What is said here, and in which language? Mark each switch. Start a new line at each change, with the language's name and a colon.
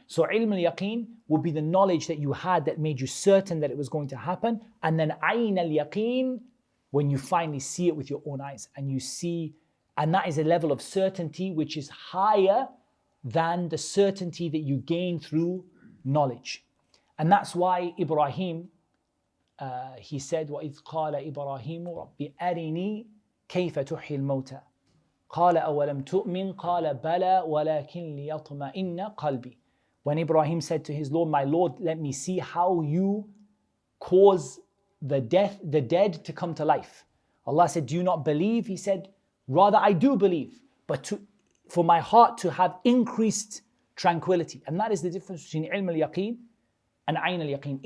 English: So ilm al-yaqeen would be the knowledge that you had that made you certain that it was going to happen. And then ayn al-yaqeen, when you finally see it with your own eyes. And you see, and that is a level of certainty which is higher than the certainty that you gain through knowledge. And that's why Ibrahim, he said,
Arabic: وَإِذْ قَالَ إِبْرَاهِيمُ رَبِّ أَرِنِي كَيْفَ تُحْيِي الْمَوْتَى قَالَ أَوَلَمْ تُؤْمِنْ قَالَ بَلَى وَلَكِنْ لِيَطْمَئِنَّ قَلْبِي.
English: When Ibrahim said to his Lord, my Lord, let me see how you cause the dead to come to life. Allah said, do you not believe? He said, rather I do believe, but for my heart to have increased tranquility. And that is the difference between ilm al-yaqeen and ayn al-yaqeen.